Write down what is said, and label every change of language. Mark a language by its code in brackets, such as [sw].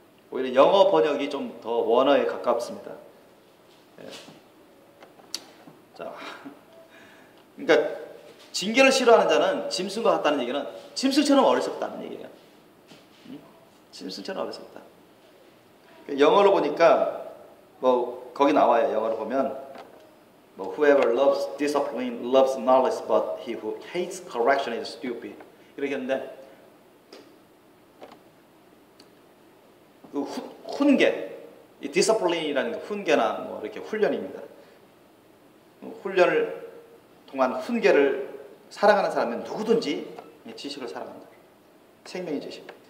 [ko] 오히려 영어 번역이 좀 더 원어에 가깝습니다. 예. 자, 그러니까 징계를 싫어하는 자는 짐승과 같다는 얘기는 짐승처럼 어리석다는 얘기예요. 짐승처럼 어리석다. 영어로 보니까 뭐 거기 나와요. 영어로 보면 뭐 [en] whoever loves discipline loves knowledge, but he who hates correction is stupid. [ko] 이렇게 했는데 그 훈계, 이 discipline이라는 게 훈계나 뭐 이렇게 훈련입니다. 훈련을 통한 훈계를 사랑하는 사람은 누구든지 지식을 사랑한다. 생명의 지식.